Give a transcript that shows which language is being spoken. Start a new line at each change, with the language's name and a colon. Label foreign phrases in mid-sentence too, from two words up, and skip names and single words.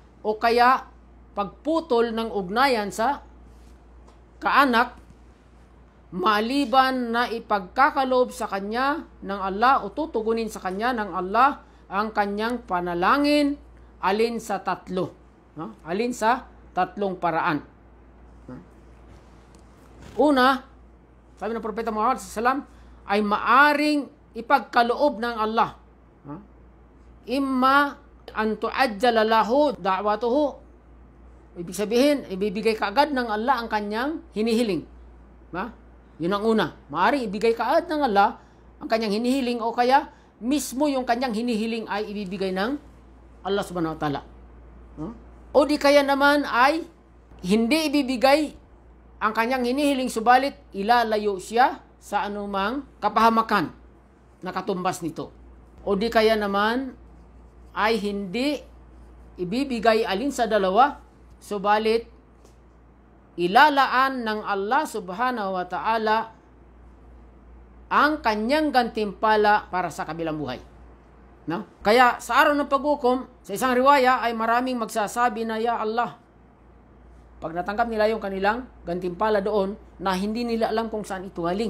Filipino: O kaya pagputol ng ugnayan sa kaanak maliban na ipagkakaloob sa kanya ng Allah o tutugunin sa kanya ng Allah ang kanyang panalangin alin sa tatlo. No? Alin sa tatlong paraan. Una, sabi ng Propeta Muhammad SAW, ay maaring ipagkaloob ng Allah.
Arabic: إما أن تعجل له دعوته.
Filipino: Ibig sabihin, ibibigay kaagad ng Allah ang kanyang hinihiling. Yun ang una. Maaring ibigay kaagad ng Allah ang kanyang hinihiling o kaya mismo yung kanyang hinihiling ay ibibigay ng Allah
Arabic: سبحانه وتعالى.
Filipino: O di kaya naman ay hindi ibibigay ang kanyang hinihiling subalit ilalayo siya sa anumang kapahamakan na katumbas nito. O di kaya naman ay hindi ibibigay alin sa dalawa subalit ilalaan ng Allah
Arabic: سبحانه وتعالى
Filipino: ang kanyang gantimpala para sa kabilang buhay. No? Kaya sa araw ng paghukom, sa isang riwaya ay maraming magsasabi na,
Arabic: يا الله,
Filipino: pag natanggap nila yung kanilang gantimpala doon na hindi nila alam kung saan ito galing.